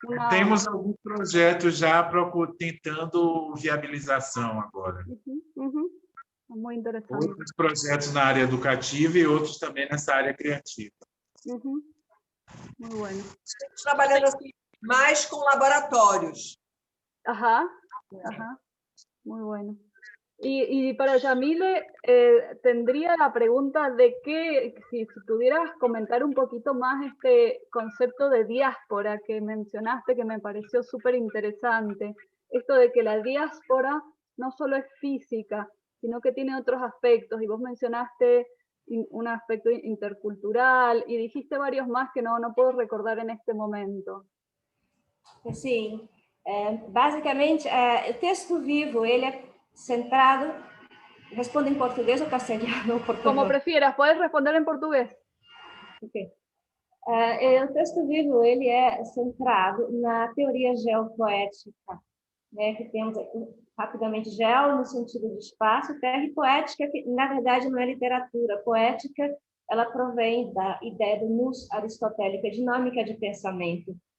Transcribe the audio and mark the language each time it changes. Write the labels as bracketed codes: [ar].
[pt] Temos alguns projetos já tentando viabilização agora. [es] Muy interesante. [pt] Outros projetos na área educativa e outros também nessa área criativa. [es] Muy bueno. [pt] Estamos trabalhando assim, mais com laboratórios. [es] Ajá, ajá, muy bueno. Y para Yamile, tendría la pregunta de que, si pudieras comentar un poquito más este concepto de diáspora que mencionaste, que me pareció súper interesante. Esto de que la diáspora no solo es física, sino que tiene otros aspectos. Y vos mencionaste un aspecto intercultural y dijiste varios más que no puedo recordar en este momento. [pt] Sim, basicamente, o texto vivo, ele é centrado, responde em português ou castelhano ou português? [es] Como prefieras, puedes responder en portugués. Okay. [pt] O texto vivo, ele é centrado na teoria geopoética, né, que temos rapidamente geo no sentido de espaço, terra e poética, que na verdade não é literatura. Poética, ela provém da ideia do nous aristotélica, dinâmica de pensamento.